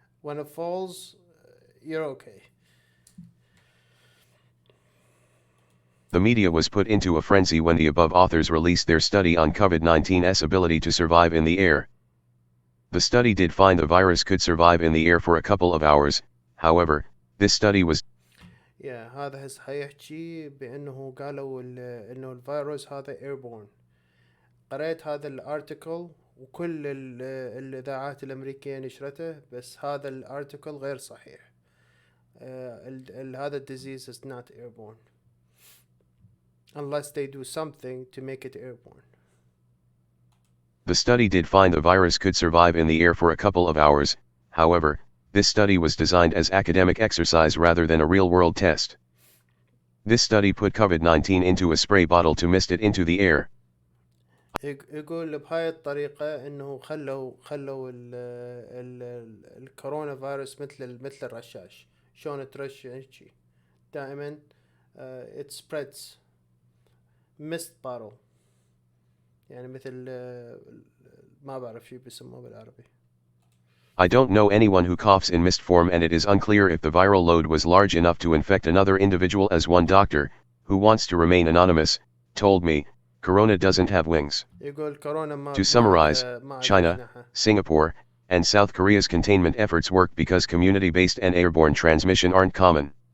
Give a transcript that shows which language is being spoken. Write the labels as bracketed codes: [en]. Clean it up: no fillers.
[en] When it falls, you're okay. The media was put into a frenzy when the above authors released their study on COVID-19's ability to survive in the air. The study did find the virus could survive in the air for a couple of hours. However, this study was [ar] هذا هسه حيحكي بأنه قالوا إنه الفيروس هذا airborne. قرأت هذا الارتيكل وكل الإذاعات الأمريكية نشرته، بس هذا الارتيكل غير صحيح. [en] هذا disease is not airborne unless they do something to make it airborne. The study did find the virus could survive in the air for a couple of hours. However, this study was designed as academic exercise rather than a real-world test. This study put COVID-19 into a spray bottle to mist it into the air. [ar] يقول بهاي الطريقة إنه خلوا الكورونا فيروس مثل الرشاش، شلون ترش هيجي دائما [en] it spreads mist bottle، [ar] يعني مثل ما بعرف شو بيسموه بالعربي. [en] I don't know anyone who coughs in mist form, and it is unclear if the viral load was large enough to infect another individual, as one doctor, who wants to remain anonymous, told me. Corona doesn't have wings. To summarize, China, Singapore, and South Korea's containment efforts work because community-based and airborne transmission aren't common.